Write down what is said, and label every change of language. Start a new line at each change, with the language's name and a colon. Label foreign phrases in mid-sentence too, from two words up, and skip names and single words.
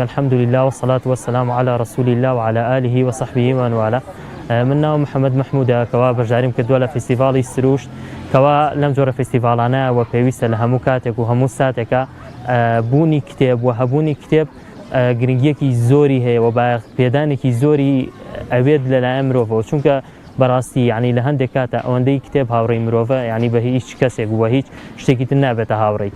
Arabic: الحمد لله والصلاة والسلام على رسول الله وعلى آله وصحبه ومن والاه.
Central Kurdish: من ناو محمد محمودة كوا بەشداریم کردووە لە فستیڤاڵی سروشت کەوا لەم جۆرە فستیڤاڵانە و پێویستە لە هەموو کاتێک و هەموو ساتێکە بوونی کتێب و هەبوونی کتێب گرنگیەکی زۆری هەیە و بە پێدانێکی زۆری ئەوێت لەلایەن مرۆڤەوە، چونکە بەڕاستی یعنی لە هەندێک کاتە ئەوەندەی کتێب هاوڕێی مرۆڤە یعنی بە هیچ کەسێک و هیچ شتێکی تر نابێتە هاوڕێی.